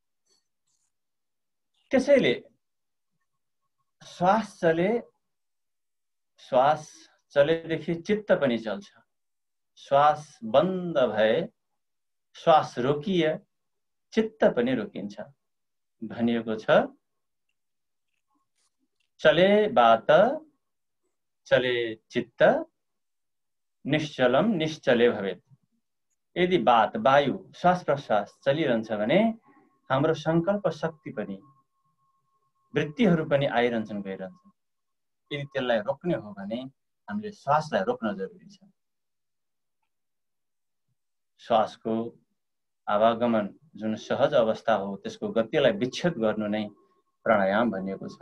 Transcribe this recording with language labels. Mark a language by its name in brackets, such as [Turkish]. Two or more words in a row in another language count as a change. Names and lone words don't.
[Nepali] त्यसैले श्वास चलेदेखि चित्त पनि चल्छ। श्वास बन्द भए, श्वास रोकिए चित्त पनि रोकिन्छ भनिएको छ। [Sanskrit] चले बात चले चित्त निश्चलम निश्चले भवेत्। [Nepali] यदि बात वायु श्वास प्रश्वास चलिरहन्छ भने हाम्रो संकल्प शक्ति पनि वृत्तिहरू पनि आइरहन्छन् गइरहन्छन्। यदि त्यसलाई रोक्ने हो भने हामीले श्वासलाई रोक्न जरुरी छ। श्वासको आवागमन जुन सहज अवस्था हो त्यसको गतिलाई विच्छेद गर्नु नै प्राणायाम भनिएको छ।